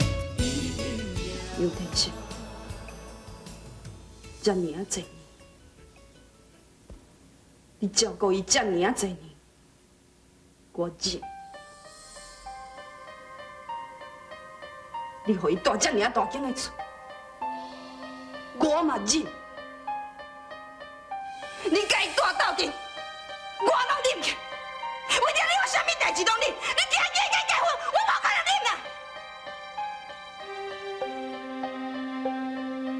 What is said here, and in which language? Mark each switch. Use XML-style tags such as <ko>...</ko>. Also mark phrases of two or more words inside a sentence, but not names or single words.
<nan>刘天生，这么啊多年，你照顾伊这么啊多年，我忍。你互伊住这么啊大间的厝，我嘛忍。你甲伊住斗阵，我拢忍去。为着你，我啥物代志拢忍。你今日甲伊结婚，我无可能忍啦。</nan>